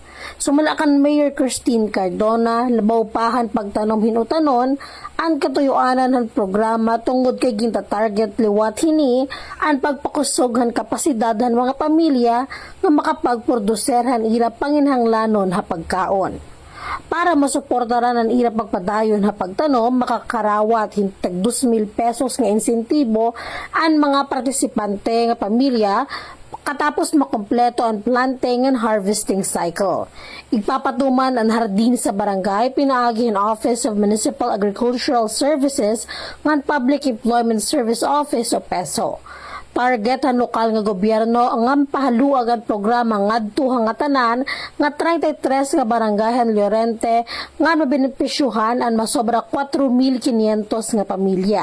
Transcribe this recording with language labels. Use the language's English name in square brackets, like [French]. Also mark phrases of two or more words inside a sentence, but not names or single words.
[Waray] Sumalakan Mayor Christine Cardona labaw pahan pagtanom hinutanon ang katuyuanan ng programa tungod kay ginta target liwat hini ang pagpakusog han kapasidad han mga pamilya nga nga makapagproduserhan ira panginhanglanon ha pagkaon. Para masuportaran ang ira pagpadayon ha pagtanom, makakarawat hintag 2,000 pesos nga insentibo ang mga partisipante nga pamilya katapos makompleto ang [English] planting and harvesting cycle. [Waray] Igpapatuman ang hardin sa barangay, pinaagi ang Office of Municipal Agricultural Services ng Public Employment Service Office o PESO. Target ang lokal nga gobyerno ang pahaluag ang programa ngadto nga tanan nga 33 nga barangayan Llorente nga mabenepisyuhan ang masobra 4,500 nga pamilya.